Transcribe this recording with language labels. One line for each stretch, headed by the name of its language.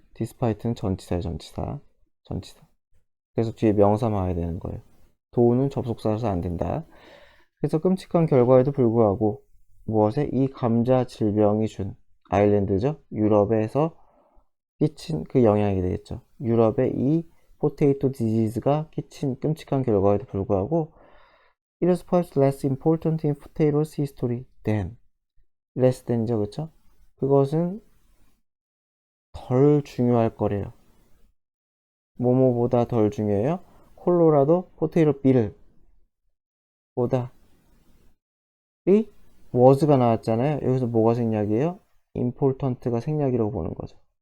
Korean: despite는 전치사예요. 전치사. 그래서 뒤에 명사만 와야 되는 거예요. 도는 접속사라서 안 된다. 그래서 끔찍한 결과에도 불구하고 무엇에? 이 감자 질병이 준 아일랜드죠. 유럽에서 끼친 그 영향이 되겠죠. 유럽의 이 포테이토 디지즈가 끼친 끔찍한 결과에도 불구하고
English: it is perhaps less important in potatoes history than, less than이죠.
Korean: 그쵸? 그것은 덜 중요할 거래요. 뭐뭐보다 덜 중요해요? 콜로라도 포테이토 비를 보다 이 was가 나왔잖아요. 여기서 뭐가 생략이에요? important가 생략이라고 보는 거죠.